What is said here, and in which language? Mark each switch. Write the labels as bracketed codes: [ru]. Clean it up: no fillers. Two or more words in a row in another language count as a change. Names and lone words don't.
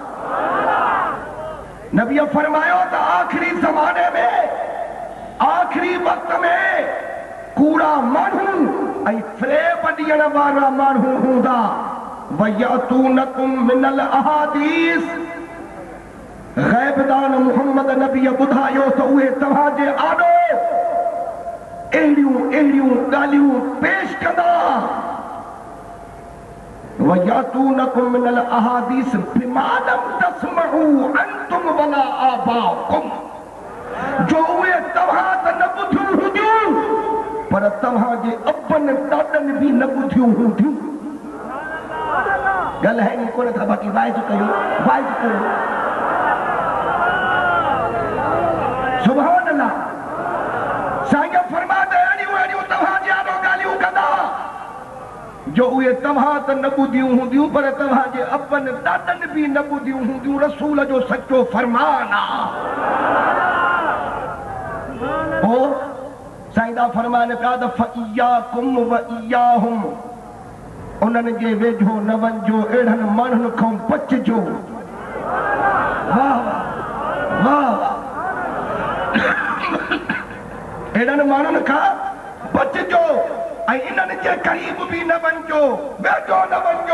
[sd] नबी फरमायो त आखिरी ज़माने में आखिरी वक्त में कूड़ा माण्हू ऐं फ्रेब ॾियण वारा माण्हू हूंदा। [ar] ويأتونكم من الأحاديث. [sd] ग़ैबदान मुहम्मद नबी ॿुधायो त उहे तव्हांजे आॾो अहिड़ियूं अहिड़ियूं ॻाल्हियूं पेश कंदा। [ar] ويأتونكم من الأحاديث بما لم تسمعوا أنتم ولا آباؤكم. [sd] जो उहे तव्हां त न ॿुधियूं हुंदियूं पर तव्हांजे अबनि ॾाॾनि बि न ॿुधियूं हूंदियूं। ॻाल्हाइनि कोन था, बाक़ी वाइज कयो, वाइज कयो। [ar] سبحان الله. [sd] साईं फरमाते अहिड़ियूं अहिड़ियूं तव्हांजे आॾो ॻाल्हियूं कंदा जो उहे तव्हां त न ॿुधियूं हूंदियूं पर तव्हांजे अबनि ॾाॾनि बि न ॿुधियूं हूंदियूं। रसूल जो सचो फरमान आहे। साईं दा फरमान पिया त [ar] فإياكم وإياهم. [sd] उन्हनि जे वेझो न वञिजो, अहिड़नि माण्हुनि खां बचिजो वाह वाह वाह। एडन मानन का बचजो ऐं इन्हनि जे करीब भी न वञो, वेठो न वञो।